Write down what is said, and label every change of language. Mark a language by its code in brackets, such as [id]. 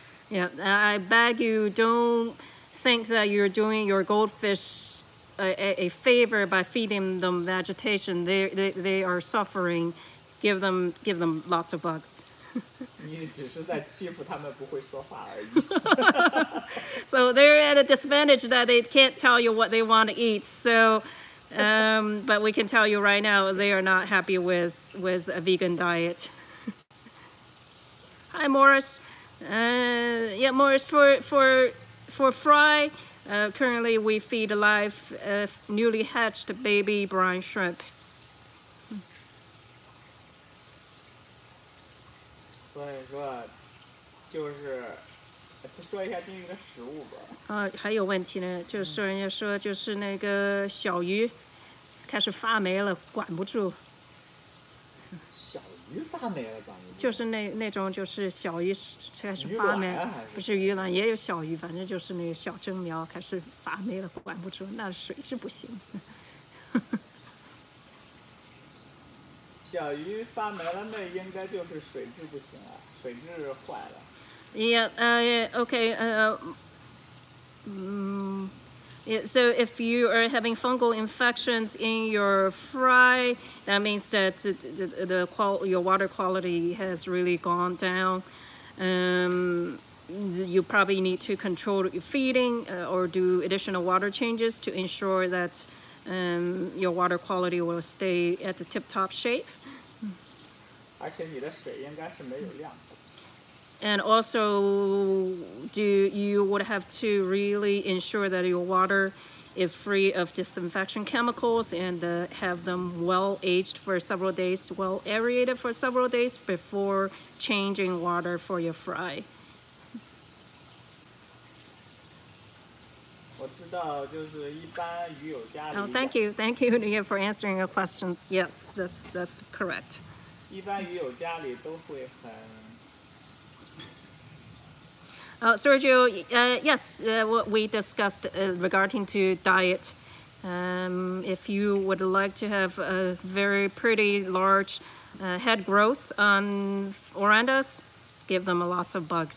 [en] Yeah, I beg you, don't think that you're doing your goldfish a favor by feeding them vegetation. They are suffering. Give them lots of bugs. [zh] 你只是在欺负他们不会说话而已。 [en] So they're at a disadvantage that they can't tell you what they want to eat. So, but we can tell you right now they are not happy with a vegan diet. Hi, Morris. Yeah, Morris, for fry, currently we feed alive newly hatched baby brine shrimp. [zh] 所以说，就是说一下金鱼的食物吧。还有问题呢，就是人家说就是那个小鱼开始发霉了，管不住。小鱼发霉了，管不住。就是那种就是小鱼开始发霉，不是鱼卵也有小鱼，反正就是那个小针苗开始发霉了，管不住，那水质不行。小鱼发霉了，那应该就是水质不行了，水质坏了。 [en] Yeah, okay. Yeah, so if you are having fungal infections in your fry, that means that your water quality has really gone down. You probably need to control your feeding or do additional water changes to ensure that your water quality will stay at the tip-top shape. [zh] 而且你的水应该是没有量。 [en] And also, you would have to really ensure that your water is free of disinfection chemicals and have them well aged for several days, well aerated for several days before changing water for your fry. [zh] 我知道，就是一般鱼友家里。 [en] Oh, thank you, Nia, for answering your questions. Yes, that's correct. [zh] 一般鱼友家里都会很。 [en] Sergio, yes, what we discussed regarding to diet. If you would like to have a very pretty large head growth on orandas, give them lots of bugs.